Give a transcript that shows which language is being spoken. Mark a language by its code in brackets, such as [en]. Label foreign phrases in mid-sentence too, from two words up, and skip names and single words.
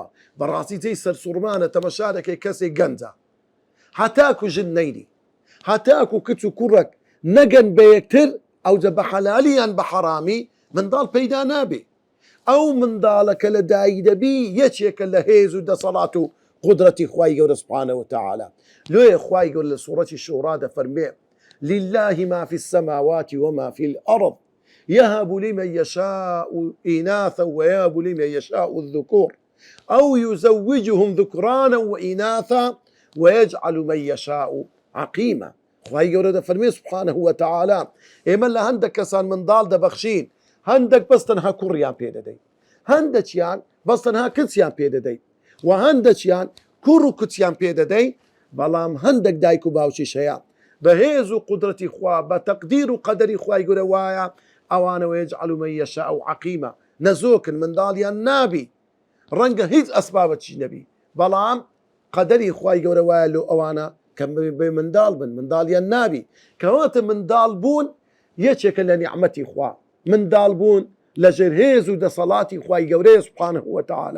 [ckb] بەڕاستی جێی سەرسوڕمانە تەمەشا دەکەی کەسێک گەنجە هەتاکو ژن نەیری هەتاکو کچ و کوڕک نەگەن بە یەکتر ئەوجە بە حەلالیان بە حەرامی منداڵ پەیدا نابێ. ئەو منداڵە کە لە دایک دەبی یەکێکە لە هێز و دەسەڵات و قدرەتی خوای گەورە [ar] سوبحانەه وتەعالا. [ckb] لێیە خوای گەورە لە سوورەتی شوڕا دەفەرمێ [ar] لله ما في السماوات وما في الأرض يهب لمن يشاء إناثا ويهب لمن يشاء الذكور أو يزوجهم ذكرانا وإناثا ويجعل من يشاء عقيما. [ckb] خوای گەورە دەفەرمێ [ar] سوبحانەه وتەعالا [ckb] ئێمە لە هەندێک کەسان منداڵ دەبەخشین هەندێک بەس تەنها کوڕیان پێ دەدەین هەندێکیان بەس تەنها کچیان پێ دەدەین و هەندێکیان کوڕ و کچیان پێ دەدەین بەڵام هەندێک دایک و باوکیش هەیە بە هێز و قودرەتی خوا بە تەقدیر و قەدەری خوای گەورە وایە ئەوانەوە [ar] یەجعل من یەشاء عەقیما [ckb] نەزۆکن منداڵیان نابی ڕەنگە هیچ ئەسبابەتی نەبی بەڵام قەدەری خوای گەورە وایە لۆ ئەوانە کە بێ منداڵ بن منداڵیان نابی کەواتە منداڵ بوون یەکێکە لە نیعمەتی خوا منداڵ بوون لەژێر هێز و دەسەڵاتی خوای گەورەیە [ar] سوبحانەه وتەعالا.